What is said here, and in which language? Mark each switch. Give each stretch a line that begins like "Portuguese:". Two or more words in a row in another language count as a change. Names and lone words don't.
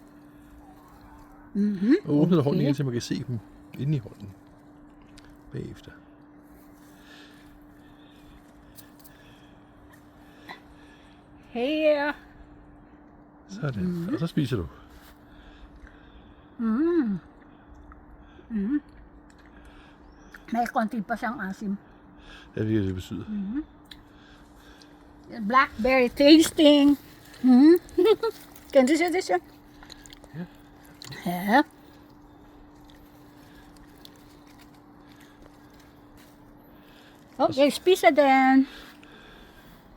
Danish: Og åbne hånden igen, så man kan se dem inde i hånden. Bagefter. Her. Sådan. Og så spiser du.
Filipino: May konti pa siyang asim.
Danish: Jeg ved, hvad det betyder.
English: Blackberry tasting.
Danish: Kan du se det så? Ja. Ja.
Swedish: Okay, spisa din.